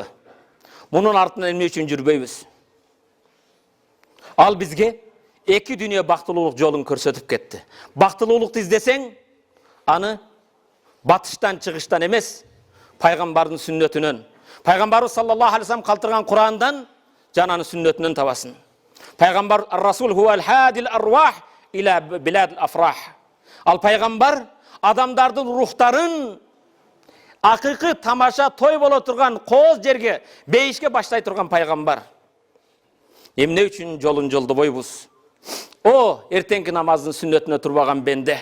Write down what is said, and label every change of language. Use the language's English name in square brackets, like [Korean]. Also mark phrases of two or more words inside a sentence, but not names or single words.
[Kyrgyz] Мунун артынан эмне үчүн жүрбөйбүз? Ал бизге эки дүйнө бактылуулук жолун көрсөтүп кетти. Бактылуулукту издесең, аны батыштан чыгыштан эмес, пайгамбардын сүннөтүнөн, пайгамбарыбыз [Arabic] صلى الله عليه وسلم [Kyrgyz] калтырган Курандан жананы сүннөтүнөн табасың. [Arabic] Пайгамбар الرسول هو هادي الأرواح إلى بلاد الأفراح. [Kyrgyz] Ал пайгамбар адамдардын рухтарын акыйкы тамаша той боло турган кооз жерге, бейишке баштай турган пайгамбар. Эмне үчүн жолун жолдобойбуз? О, эртеңки намаздын сүннөтүнө турбаган бенде.